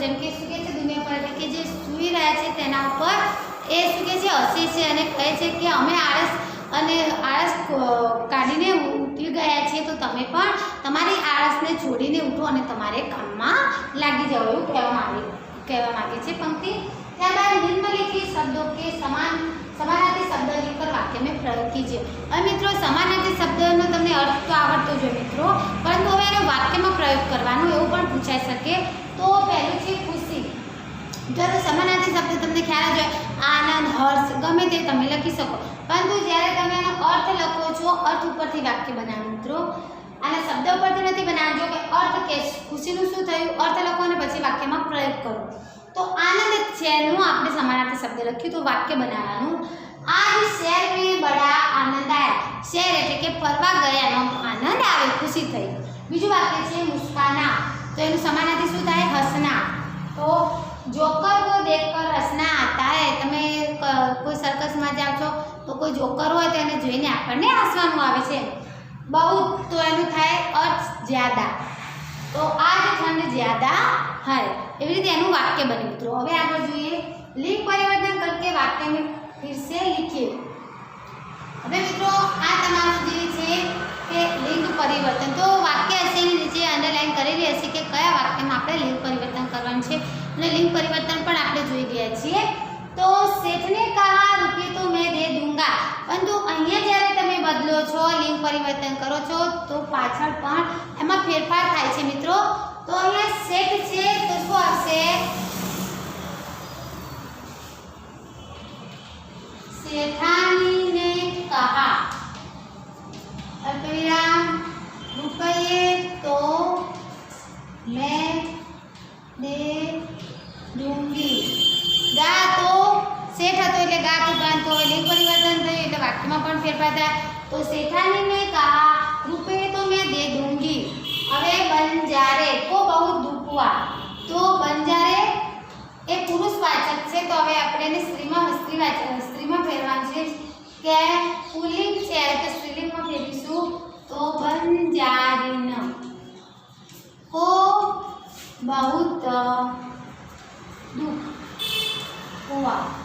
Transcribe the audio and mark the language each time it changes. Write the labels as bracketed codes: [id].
[gu] જેમ કે શું કહે છે દુનિયા પર એટલે કે જે સૂઈ રહ્યા છે તેના ઉપર એ શું કહે છે હસે છે અને કહે છે કે અમે આળસ કાઢીને ઉઠી ગયા છીએ તો તમે પણ તમારી આળસને છોડીને ઉઠો અને તમારે કામમાં લાગી જાઓ એવું કહેવા માંગે છે પંક્તિ। ત્યારબાદ નિમ્નલિખિત [hi] शब्दों के समानार्थी शब्द लिखकर वाक्य में प्रयोग कीजिए। [gu] હવે મિત્રો સમાનાર્થી શબ્દનો તમને અર્થ તો આવડતો જ હોય મિત્રો, પરંતુ હવે એનો વાક્યમાં પ્રયોગ કરવાનો એવું પણ પૂછાઈ શકે। તો પહેલું છે ખુશી। જ્યારે સમાનાર્થી શબ્દ તમને ખ્યાલ જ હોય આનંદ, હર્ષ ગમે તે તમે લખી શકો, પરંતુ જ્યારે તમે એનો અર્થ લખો છો અર્થ ઉપરથી વાક્ય બનાવો મિત્રો, આના શબ્દ ઉપરથી નથી બનાવજો કે અર્થ કે ખુશીનું શું થયું અર્થ લખો અને પછી વાક્યમાં પ્રયોગ કરો। तो आनंद છે નું આપણે સમાનાર્થી શબ્દ લખ્યું તો વાક્ય બનાવવાનું [hi] आज शहर में बड़ा आनंद आया। [gu] शहर એટલે કે ફરવા ગયાનો આનંદ આવે ખુશી થઈ। બીજું વાક્ય છે મુસ્કાના તો એનું સમાનાર્થી શું થાય હસના। [hi] તો જોकर को देखकर हंसना आता है। [gu] તમે કોઈ સર્કસમાં જાવ છો તો કોઈ જોકર હોય તો એને જોઈને આપણને હસવાનું આવે છે। [hi] बहुत [gu] તો એનું થાય [hi] अर्थ ज्यादा तो आज ठंड ज्यादा है। [gu] એવી રીતે એનું વાક્ય બને મિત્રો। હવે આગળ જોઈએ [hi] लिंग परिवर्तन करके वाक्य में फिर से लिखिए। [gu] હવે મિત્રો આ તમારું જે છે કે લિંગ પરિવર્તન તો વાક્ય હશે એની નીચે અંડરલાઈન કરેલી હશે કે કયા વાક્યમાં આપણે લિંગ પરિવર્તન કરવાનું છે અને લિંગ પરિવર્તન પણ આપણે જોઈ ગયા છીએ। તો [hi] શેઠને કહા રૂપિયા તો મેં દે દૂંગા, [gu] પરંતુ અહીંયા જ્યારે તમે બદલો છો લિંગ પરિવર્તન કરો છો તો પાછળ પણ એમાં ફેરફાર થાય છે મિત્રો। તો અહીંયા શેઠ છે તો શું આવશે [hi] सेठानी ने कहा अल्पविराम रुपये तो मैं दे दूंगी। [gu] गा तो सेठ હતો એટલે ગા તો ગાન તો લિંગ પરિવર્તન થયું એટલે વાક્યમાં પણ ફેરફાર થાય। [hi] તો सेठानी ने कहा रुपये तो मैं दे दूंगी। [gu] હવે બંજારે [hi] को बहुत दुख हुआ [gu] तो બંજારે એ પુરુષવાચક છે તો હવે આપણે એને સ્ત્રીમાં ફેરવાનું છે કે પુલ્લિંગ છે તો સ્ત્રીલિંગમાં ફેરવીશું તો બંજારીન को बहुत दुख हुआ।